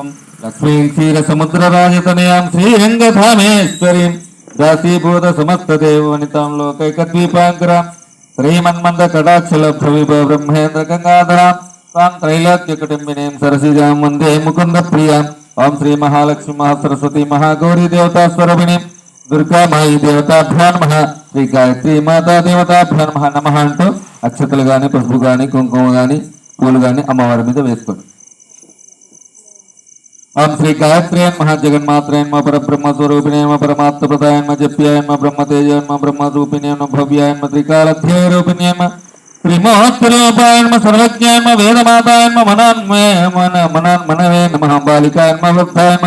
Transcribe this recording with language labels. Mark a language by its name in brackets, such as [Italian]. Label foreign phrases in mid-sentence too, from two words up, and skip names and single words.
[Sanskrit] लक्ष्मीं क्षीरसमुद्रराजतनयां श्रीरङ्गधामेश्वरीं दासीभूत समस्तदेववनितां लोकैकद्वीपाङ्करां श्रीमन्मन्दकटाक्षलब्धविभव ब्रह्मेन्द्र गङ्गाधरां तां त्रैलोक्यकुटुम्बिनीं सरसिजां वन्दे मुकुन्दप्रियां। ओं श्री महालक्ष्मी महासरस्वती महागौरी देवता स्वरूपिणीं दुर्गामायि देवताभ्यो नमः। श्री गायत्री माता देवताभ्यो नमः नमः [Telugu] అంటూ అక్షతలు కానీ పసుపు కానీ కుంకుమ కానీ పూలు కానీ అమ్మవారి మీద వేసుకోండి. [Sanskrit] ओम श्री गायत्री नमः जगन्मात्रे नमः परब्रह्म स्वरूपिणे नमः परमात्म प्रदाय नमः जप्याय नमः ब्रह्म तेजाय नमः ब्रह्म रूपिणे नमः भव्याय नमः त्रिकालध्याय रूपिणे नमः त्रिमूर्तिरूपाय नमः सर्वज्ञाय नमः वेदमाताय नमः मनवे नमः बालिकाय नमः वृद्धाय नमः